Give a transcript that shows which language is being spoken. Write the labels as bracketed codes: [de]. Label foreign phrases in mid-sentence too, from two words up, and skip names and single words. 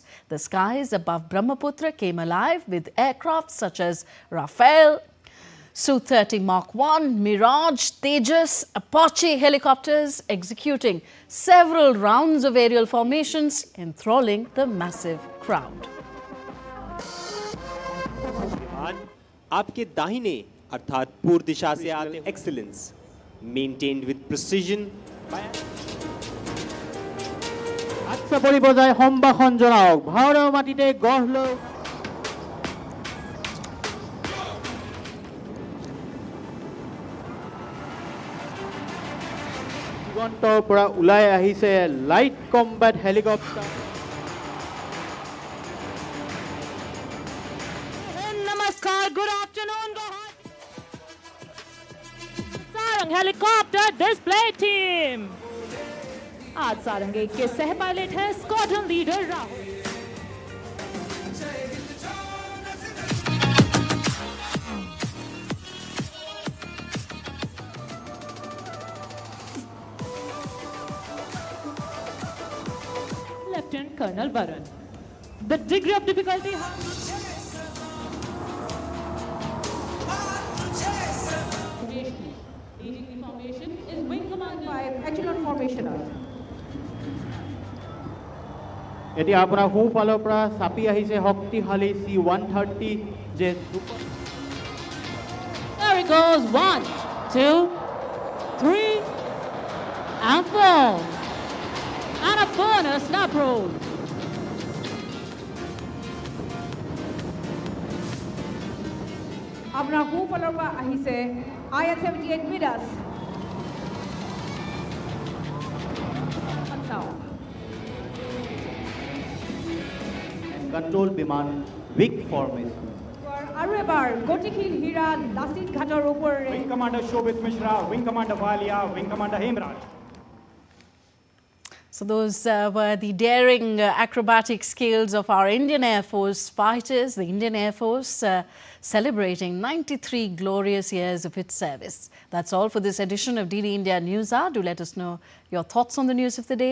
[en] The skies above Brahmaputra came alive with aircraft such as Rafale, Su-30 Mark I, Mirage, Tejas, Apache helicopters executing several rounds of aerial formations, enthralling the massive crowd. [hi] आपके दाहिने अर्थात पूर्व दिशा से आते [en] excellence maintained with precision. [as] আচ্ছা পরিবজায় সম্ভাষণ জনাওক ভাৰতৰ মাটিতে গঢ় লৈ দিগন্তৰ পৰা ওলাই আহিছে [en] light combat helicopter Namaskar, good afternoon, Sarang helicopter display team. [hi] आज सारंग एक के सह पायलट है स्क्वाड्रन लीडर राहुल. [en] Lieutenant Colonel Varun. The degree of difficulty. Leading the formation is Wing Commander 5, Echelon Formation. [as] এতিয়া আপোনাৰ সোঁফালৰ পৰা চাপি আহিছে শক্তিশালী C-130 যে [en] There it goes. 1, 2, 3, and 4. And a bonus snap roll. [as] আপোনাৰ সোঁফালৰ পৰা আহিছে IS-78 Midas. কন্ট্ৰোল বিমান [en] week formation [as] আৰু এবাৰ গতিশীল হীৰা লাচিত ঘাটৰ ওপৰেৰে [en] Wing Commander Shobhit Mishra Wing Commander Bhalia Wing Commander Hemraj. So those were the daring acrobatic skills of our Indian Air Force fighters, the Indian Air Force celebrating 93 glorious years of its service. That's all for this edition of DD India News Hour. Do let us know your thoughts on the news of the day.